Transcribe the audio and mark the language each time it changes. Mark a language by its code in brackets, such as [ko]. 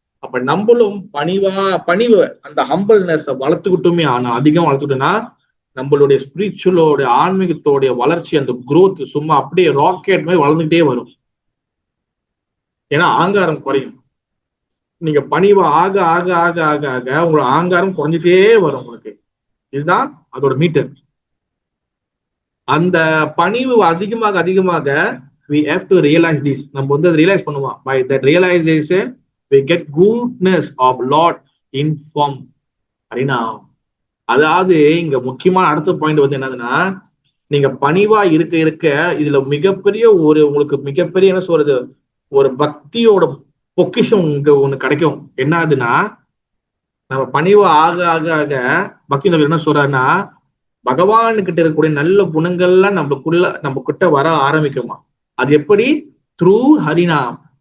[ta] அப்ப நம்மளும் பணிவு அந்த ஹம்பிள்னஸ் வளர்த்துக்கிட்டுமே, ஆனா அதிகம் வளர்த்துக்கிட்டோம்னா நம்மளுடைய ஸ்பிரிச்சுவலோட ஆன்மீகத்தோடைய வளர்ச்சி, அந்த குரோத் சும்மா அப்படியே ராக்கெட் மாதிரி வளர்ந்துகிட்டே வரும். ஏன்னா ஆங்காரம் குறையும். நீங்க பணிவு ஆக ஆக ஆக ஆக ஆக உங்களோட ஆங்காரம் குறைஞ்சிட்டே வரும் உங்களுக்கு. இதுதான் அதோட மீட்டர். அந்த பணிவு அதிகமாக அதிகமாக [en] we have to realize this. [ta] நம்ம வந்து அதை ரியலைஸ் பண்ணுவோம். [en] by that realization we get goodness of Lord in form. [ta] அப்படின்னா அதாவது இங்க முக்கியமான அடுத்த பாயிண்ட் வந்து என்னதுன்னா, நீங்க பணிவா இருக்க இருக்க இதுல மிகப்பெரிய உங்களுக்கு மிகப்பெரிய என்ன சொல்றது, ஒரு பக்தியோட பொக்கிஷம் இங்க ஒண்ணு கிடைக்கும். என்ன ஆகுதுன்னா, நம்ம பணிவா ஆக ஆக ஆக பக்தி நபர் என்ன சொல்றாருன்னா, பகவானுக்கிட்ட இருக்கக்கூடிய நல்ல குணங்கள்லாம் நம்ம கிட்ட வர ஆரம்பிக்குமா. அது எப்படி? த்ரூ ஹரிநாம்.